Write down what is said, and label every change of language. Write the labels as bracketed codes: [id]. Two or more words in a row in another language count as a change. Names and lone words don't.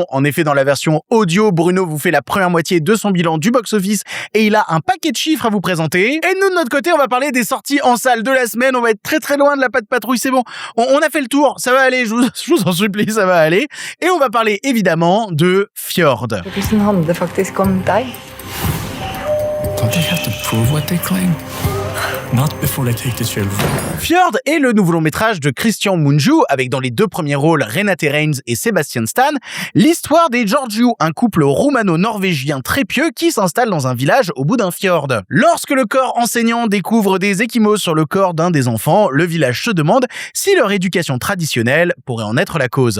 [fr] En effet, dans la version audio, Bruno vous fait la première moitié de son bilan du box-office et il a un paquet de chiffres à vous présenter. Et nous, de notre côté, on va parler des sorties en salle de la semaine. On va être très loin de la Patte Patrouille, c'est bon. On a fait le tour, ça va aller, je vous en supplie, ça va aller. Et on va parler évidemment de Fjord. [no] Hvordan handler faktisk om deg? [en] Don't they have to prove what they claim? Not before they take the children. [fr] Fjord est le nouveau long métrage de Christian Mungiu, avec dans les 2 premiers rôles Renate Reigns et Sebastian Stan, l'histoire des Georgiou, un couple roumano-norvégien très pieux qui s'installe dans un village au bout d'un fjord. Lorsque le corps enseignant découvre des ecchymoses sur le corps d'un des enfants, le village se demande si leur éducation traditionnelle pourrait en être la cause.